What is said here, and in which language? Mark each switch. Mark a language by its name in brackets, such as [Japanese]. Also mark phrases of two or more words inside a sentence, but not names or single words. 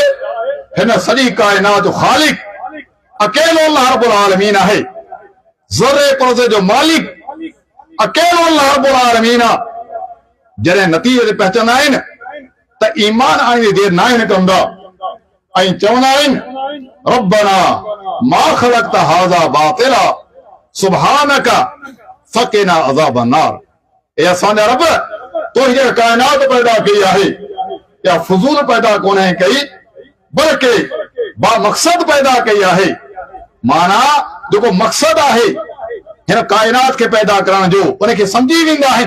[Sindhi] हिन सॼी कायनात जो ख़ालिक अकेलो अल्लाह रब्बुल आलमीन आहे, ज़र्रे पुर्ज़े जो मालिक अकेलो अल्लाह रब्बुल आलमीन आहे। जॾहिं नतीजे ते पहुचंदा आहिनि त ईमान आणण जी देरि नाहे कंदा ऐं चवंदा आहिनि [Arabic] ربنا ما خلقت هذا باطلا سبحانك فقنا عذاب النار. [Sindhi] ए असांजा रब, तो हीअ कायनात पैदा कई आहे या फज़ूल पैदा कोन्हे कई, बल्कि बा मक़सद पैदा कई आहे। माना जेको मक़सद आहे हिन कायनात खे पैदा करण जो, उनखे सम्झी वेंदा आहिनि।